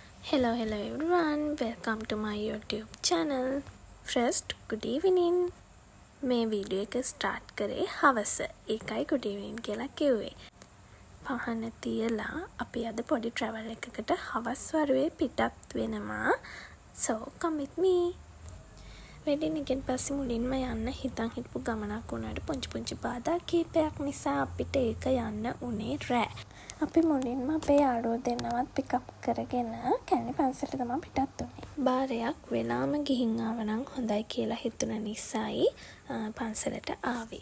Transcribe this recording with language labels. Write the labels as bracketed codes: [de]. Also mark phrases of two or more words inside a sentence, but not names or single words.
[en] Hello everyone, welcome to my YouTube channel. First, good evening. [si] මේ වීඩියෝ එක ස්ටාර්ට් කරේ හවස. ඒකයි [en] good evening [si] කියලා කිව්වේ. පහන තියලා අපි අද පොඩි travel එකකට හවස් වරුවේ පිටත් වෙනවා. [en] So come with me. [si] වෙඩින් එකෙන් පස්සේ මුලින්ම යන්න හිතන් හිටපු ගමනක් වුණාට පුංචි බාධා කීපයක් නිසා අපිට ඒක යන්න උනේ රෑ. අපි මුලින්ම අපේ යාළුවෝ දෙන්නවත් පිකප් කරගෙන කැලණි පන්සලට තමයි පිටත් වුනේ. බාරයක් වෙලාම ගිහින් ආවනම් හොඳයි කියලා හිතුන නිසායි පන්සලට ආවේ.